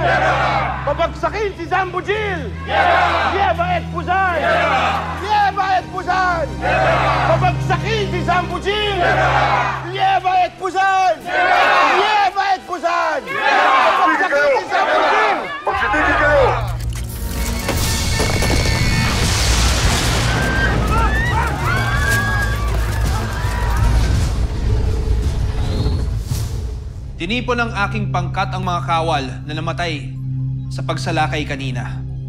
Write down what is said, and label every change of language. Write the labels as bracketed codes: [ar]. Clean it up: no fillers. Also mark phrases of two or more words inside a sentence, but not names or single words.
[tl] Babagsakin si Zambujil! Lieva et Puzan! Lieva et Puzan! Babagsakin si Zambujil! Lieva et Puzan! Lieva et Puzan! Babagsakin si Zambujil! Magsitigil kayo! Tinipon ng aking pangkat ang mga kawal na namatay sa pagsalakay kanina.